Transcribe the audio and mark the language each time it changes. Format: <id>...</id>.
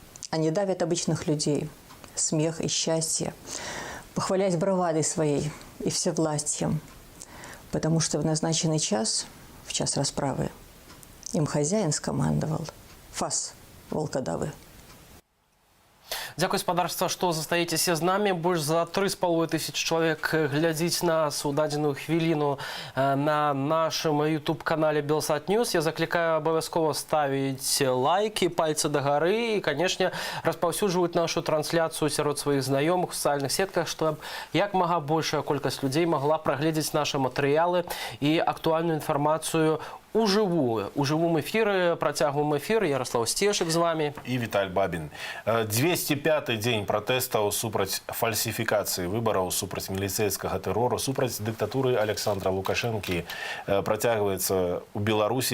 <ru>Они давят обычных людей. Смех и счастье. Похвалясь бравадой своей и всевластьем. Потому что в назначенный час, в час расправы, им хозяин скомандовал «Фас, волкодавы».</ru> <be>Дзякуй, спадарства, што застаецеся з намі. Больш за 3500 чалавек глядзіць нас у дадзеную хвіліну на нашым YouTube-канале Белсат Ньюс. Я заклікаю абавязкова ставіць лайки, пальцы дагары і, канешне, распаўсюджваць нашу трансляцыю сярод сваіх знаёмых у сацыяльных сетках, што як мага большая колькасць людзей магла прагледзець нашы матэрыялы і актуальную інфармацыю</be> <ru>у живом эфире, протягиваем эфир. Ярослав Стешек с вами. И Виталий Бабин. 205-й день протестов супраць фальсификации выборов, супраць милицейского террора, супраць диктатуры Александра Лукашенко протягивается у Беларуси.</ru>